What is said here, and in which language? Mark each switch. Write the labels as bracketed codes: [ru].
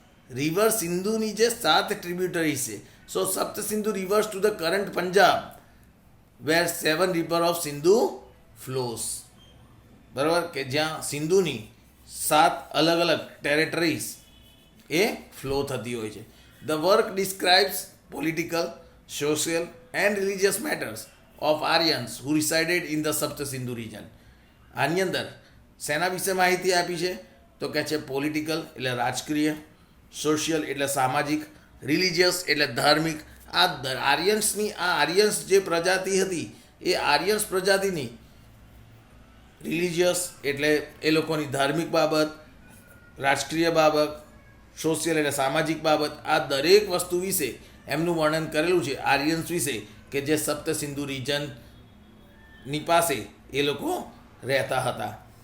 [gu] River સિંધુની જે 7 ટ્રિબ્યુટરીઝ છે, [en] So Sapta Sindhu rivers to the current Punjab where 7 river of Sindhu flows. [gu] બરાબર, કે જ્યાં સિંધુની 7 અલગ અલગ ટેરેટરીઝ એ ફ્લો થતી હોય છે. [en] The work describes political, social and religious matters of Aryans who resided in the Saptasindhu region. [gu] આની અંદર શેના વિશે માહિતી આપી છે? તો કહે છે પોલિટિકલ એટલે રાજકીય, સોશિયલ એટલે સામાજિક, રિલિજિયસ એટલે ધાર્મિક. આ આર્યન્સ જે પ્રજાતિ હતી એ આર્યન્સ પ્રજાતિની રિલિજિયસ એટલે એ લોકોની ધાર્મિક બાબત, રાજકીય બાબત, સોશિયલ એટલે સામાજિક બાબત, આ દરેક વસ્તુ વિશે એમનું વર્ણન કરેલું છે આર્યન્સ વિશે કે જે સપ્તસિંધુ રીજનની પાસે એ લોકો રહેતા હતા.